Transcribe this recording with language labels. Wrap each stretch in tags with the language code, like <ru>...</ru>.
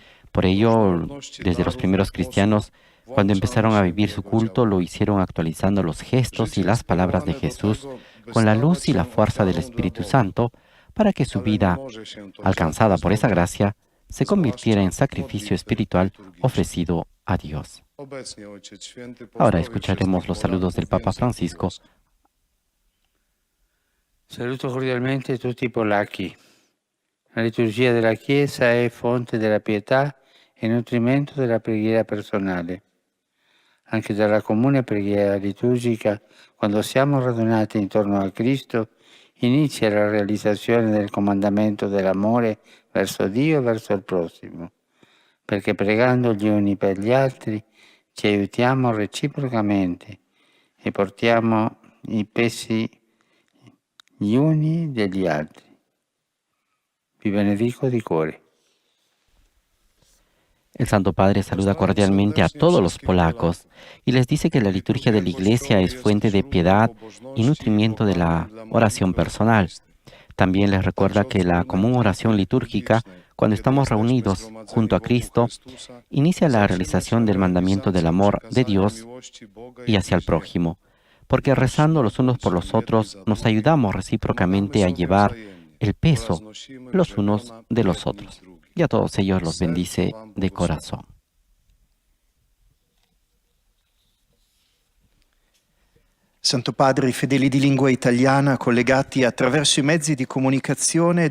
<es>Por ello, desde los primeros cristianos, cuando empezaron a vivir su culto, lo hicieron actualizando los gestos y las palabras de Jesús con la luz y la fuerza del Espíritu Santo, para que su vida, alcanzada por esa gracia, se convirtiera en sacrificio espiritual ofrecido a Dios. Ahora escucharemos los saludos del Papa Francisco.</es> <it>Saluto cordialmente tutti i polacchi. La liturgia della Chiesa è fonte della pietà e nutrimento della preghiera personale. Anche dalla comune preghiera liturgica, quando siamo radunati intorno a Cristo, inizia la realizzazione del comandamento dell'amore verso Dio e verso il prossimo, perché pregando gli uni per gli altri ci aiutiamo reciprocamente e portiamo i pesi gli uni degli altri. Vi benedico di cuore.</it> <es>El Santo Padre saluda cordialmente a todos los polacos y les dice que la liturgia de la Iglesia es fuente de piedad y nutrimiento de la oración personal. También les recuerda que la común oración litúrgica, cuando estamos reunidos junto a Cristo, inicia la realización del mandamiento del amor de Dios y hacia el prójimo, porque rezando los unos por los otros nos ayudamos recíprocamente a llevar el peso los unos de los otros. Y a todos ellos los bendice de corazón.</es> <it>Santo Padre, i fedeli di lingua italiana collegati attraverso i mezzi di comunicazione.</it>